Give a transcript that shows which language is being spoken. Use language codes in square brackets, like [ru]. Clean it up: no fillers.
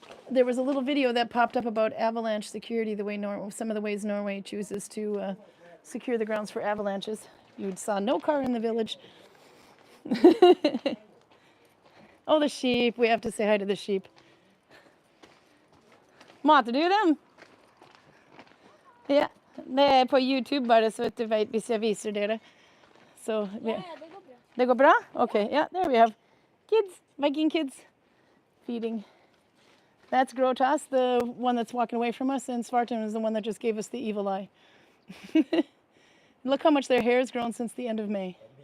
[en] There was a little video that popped up about avalanche security, the way some of the ways Norway chooses to secure the grounds for avalanches. You saw no car in the village. Oh, the sheep. We have to say hi to the sheep. [sv] Matar du dem? Ja, det är på YouTube bara så att du vet hvis jag visar det. Så, Ja, det går bra. det går bra? [en] Okay, yeah, there we have kids, Viking kids feeding. That's Grotas, the one that's walking away from us, and Svarten is the one that just gave us the evil eye. Look how much their hair has grown since the end of May.